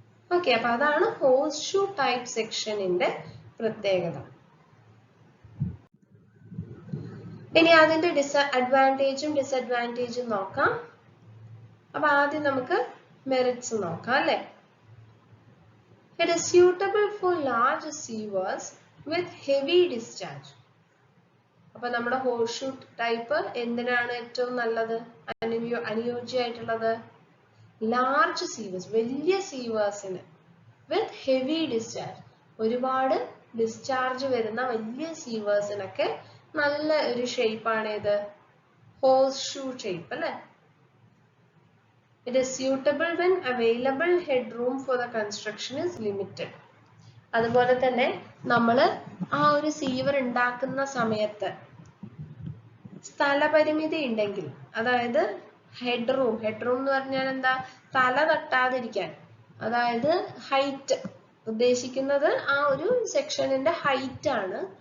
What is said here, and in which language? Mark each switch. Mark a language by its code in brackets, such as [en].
[ml] Okay, അപ്പൊ അതാണ് horse shoe type സെക്ഷനിന്റെ പ്രത്യേകത. ഇനി അതിന്റെ അഡ്വാൻറ്റേജും ഡിസഡ്വാൻറ്റേജും നോക്കാം. അപ്പൊ ആദ്യം നമുക്ക് മെറിറ്റ്സ് നോക്കാം അല്ലെ. [en] It is suitable for large sievers with heavy discharge. [ml] അപ്പൊ നമ്മുടെ ഹോഴ്സ് ഷൂ ടൈപ്പ് എന്തിനാണ് ഏറ്റവും നല്ലത്, അനുയോജ്യമായിട്ടുള്ളത്, ലാർജ് സീവേഴ്സ്, വലിയ സീവേഴ്സിന്, [en] with heavy discharge, [ml] ഒരുപാട് ഡിസ്ചാർജ് വരുന്ന വലിയ സീവേഴ്സിനൊക്കെ നല്ല ഒരു ഷേപ്പാണ് ഇത്, ഹോഴ്സ് ഷൂ ഷേപ്പ് അല്ലെ. [en] It is suitable when available headroom for the construction is limited. [ml] അതുപോലെ തന്നെ നമ്മൾ ആ ഒരു സീവർ ഉണ്ടാക്കുന്ന സമയത്ത് സ്ഥലപരിമിതി ഉണ്ടെങ്കിൽ, അതായത് ഹെഡ്റൂം എന്ന് പറഞ്ഞാൽ എന്താ, തല തട്ടാതിരിക്കാൻ, അതായത് ഹൈറ്റ് ഉദ്ദേശിക്കുന്നത് ആ ഒരു സെക്ഷനിന്റെ ഹൈറ്റ് ആണ്.